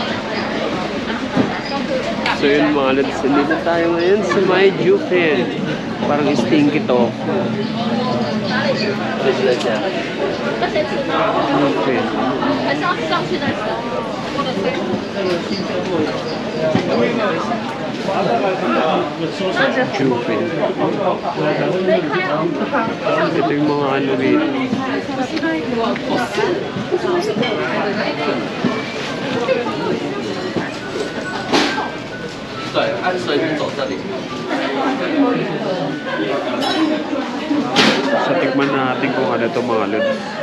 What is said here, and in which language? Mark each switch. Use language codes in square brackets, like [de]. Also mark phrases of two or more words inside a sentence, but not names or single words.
[tl] So yun mga lods, dito tayo ngayon sa may Jupen. Parang stinky to. Okay. [zh] 还是要上去的时候，或者是。 [tl] Juven. Ito yung mga ano rito. So, tikman natin kung ano ito mga lods.